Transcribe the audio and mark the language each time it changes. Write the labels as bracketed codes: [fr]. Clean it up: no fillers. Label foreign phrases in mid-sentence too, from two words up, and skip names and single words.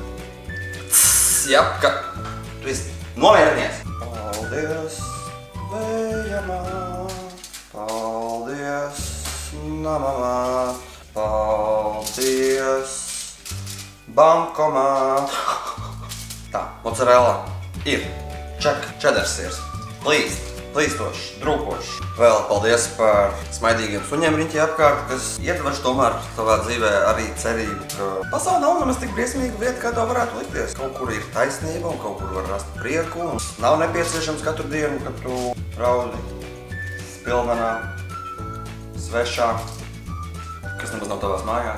[lv] Japka. Tu esi nomierinies. Paldies, vējamā. Paldies, namamā. Paldies, bankomā. Tā, mozzarella ir. Check, cheddar sirs. Please, plīstošs, drūpošs. Vēl paldies par smaidīgiem suņiem riņķi apkārt, kas iedvež tomēr tavā dzīvē arī cerību, ka pasaule nav nemaz tik briesmīga vieta, kā to varētu likties. Kaut kur ir taisnība un kaut kur var rast prieku. Un nav nepieciešams katru dienu, kad tu raudi spilvenā, svešā, kas nemaz nav tavās mājās.